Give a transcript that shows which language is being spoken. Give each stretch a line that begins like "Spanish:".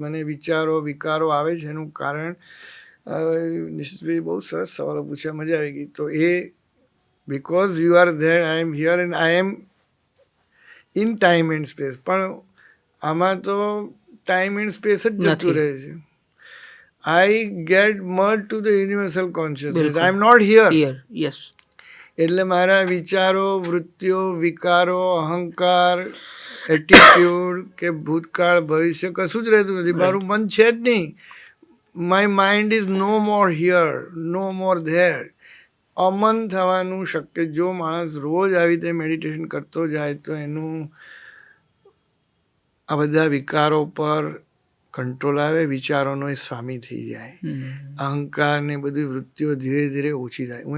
Gujarati: મને વિચારો વિકારો આવે છે એનું કારણ નિશ્ચિતભાઈ બહુ સરસ સવાલો પૂછ્યા, મજા આવી ગઈ. તો એ
English: Because you are there, I am here and I am in time and space.
Gujarati: પણ આમાં તો ટાઈમ એન્ડ સ્પેસ જ જતું રહે છે.
English: I get merged to the universal consciousness. I am not here. Yes.
Gujarati: એટલે મારા વિચારો, વૃત્તિઓ, વિકારો, અહંકાર, એટીટ્યુડ કે ભૂતકાળ, ભવિષ્ય કશું જ રહેતું નથી. મારું મન છે જ નહીં.
English: My mind is no more here, no more there.
Gujarati: અમન થવાનું શક્ય. જો માણસ રોજ આવી રીતે મેડિટેશન કરતો જાય તો એનું આ બધા વિકારો પર કંટ્રોલ આવે, વિચારોનો એ સ્વામી થઈ જાય, અહંકાર ને બધી વૃત્તિઓ ધીરે ધીરે ઓછી થાય.